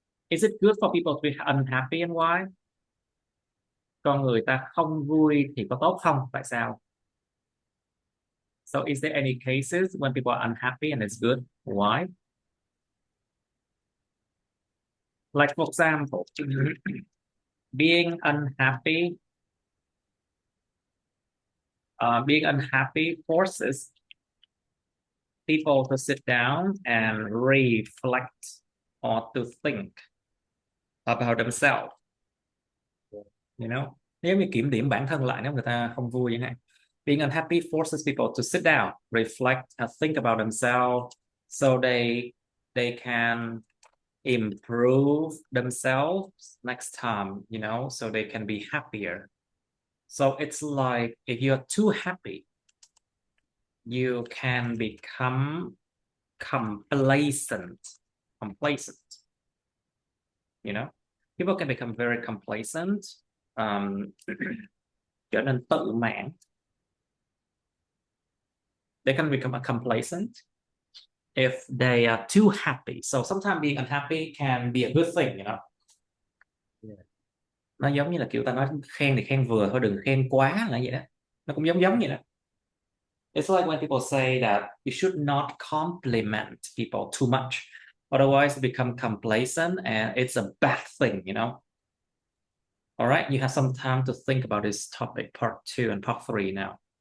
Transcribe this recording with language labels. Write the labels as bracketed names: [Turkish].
[English] Is it good for people to be unhappy and why? [Vietnamese] Con người ta không vui thì có tốt không? Tại sao? [English] So is there any cases when people are unhappy and it's good? Why? Like for example, being unhappy, being unhappy forces people to sit down and reflect or to think about themselves. [Vietnamese] Nếu như kiểm điểm bản thân lại nếu người ta không vui chẳng hạn. [English] Being unhappy forces people to sit down, reflect, and think about themselves, so they can improve themselves next time, so they can be happier. So it's like if you're too happy, you can become complacent. Complacent. People can become very complacent, [Vietnamese] trở nên tự mãn. [English] They can become complacent if they are too happy. So sometimes being unhappy can be a good thing. Yeah. [Vietnamese] Nó giống như là kiểu ta nói khen thì khen vừa thôi, đừng khen quá là vậy đó. Nó cũng giống giống vậy đó. [English] It's like when people say that you should not compliment people too much, otherwise you become complacent and it's a bad thing. All right, you have some time to think about this topic, part 2 and part 3 now.